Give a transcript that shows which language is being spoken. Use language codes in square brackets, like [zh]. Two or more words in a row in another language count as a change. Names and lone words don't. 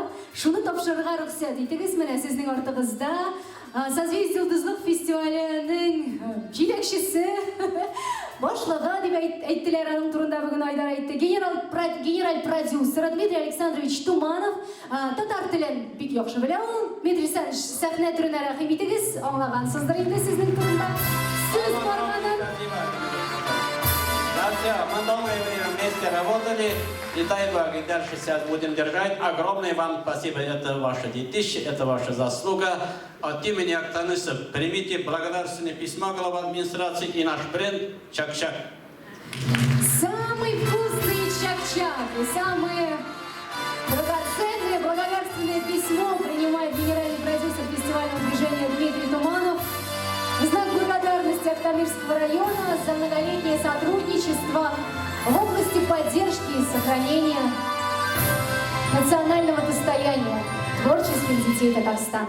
[tt] Шуны тапшырырга рөхсәт итегез. Менә сезнең артыгызда Созвездие йолдызлык фестиваленең җитәкчесе башлыгы дип әйттеләр, аның турында бүген Айдар әйтте. Генераль продюсер Дмитрий Александрович Туманов татар телен бик яхшы белә ул. Дмитрий Александрович, сәхнә түренә рәхим итегез. Аңлагансыздыр инде сезнең турында. Сез барганын. [ru] Да, все, мы долгое время вместе работали, и дай Бог, и дальше сейчас будем держать. Огромное вам спасибо, это ваше детище, это ваша заслуга. От имени Актаныша примите благодарственное письмо главы администрации и наш бренд Чак-Чак. Самый вкусный чак-чак и самое драгоценное благодарственное письмо принимает генеральный продюсер фестивального движения Дмитрий Туманов. В знак благодарности Актанышского района за многолетнее сотрудничество в области поддержки и сохранения национального достояния творческих детей Татарстана.